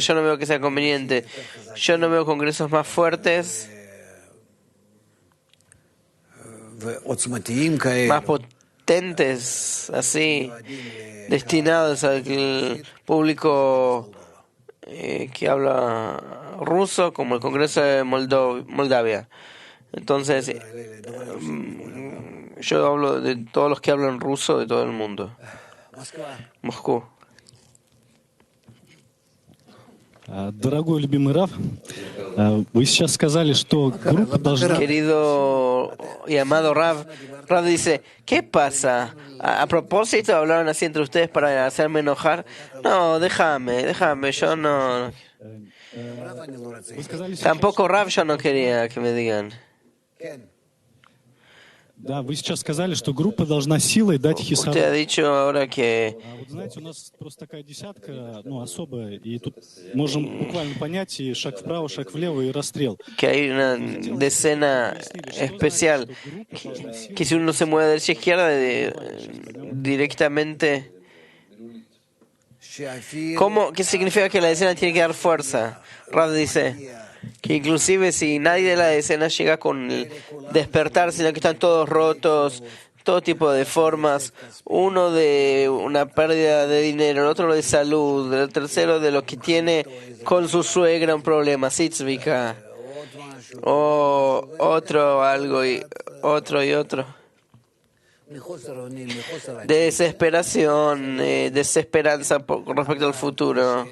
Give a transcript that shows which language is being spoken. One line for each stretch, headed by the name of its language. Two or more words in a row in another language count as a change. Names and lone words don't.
Spanish: Yo no veo que sea conveniente. Yo no veo congresos más fuertes, más potentes, así, destinados al público que habla ruso, como el Congreso de Moldavia. Entonces, yo hablo de todos los que hablan ruso de todo el mundo. Moscú.
Russian: Дорогой любимый Рав, вы сейчас сказали, что группа должна...
Spanish: Querido y amado Rav dice, ¿qué pasa? ¿A propósito hablaron así entre ustedes para hacerme enojar? No, déjame, yo no... Tampoco Rav yo no quería que me digan.
Russian: Да, вы сейчас сказали, что группа должна силой дать хисару.
Spanish: Usted ha dicho ahora que...
Russian: Вот знаете, у нас просто такая десятка, особая, и тут можем буквально понять и шаг вправо, шаг влево, и расстрел.
Spanish: Que hay una decena especial, que si uno se mueve derecha a izquierda, directamente... ¿Qué significa que la decena tiene que dar fuerza? Rav dice que inclusive si nadie de la decena llega con el despertar, sino que están todos rotos, todo tipo de formas, uno de una pérdida de dinero, el otro de salud, el tercero de lo que tiene con su suegra un problema, sitzvika, o otro algo y otro de desesperación, desesperanza con respecto al futuro.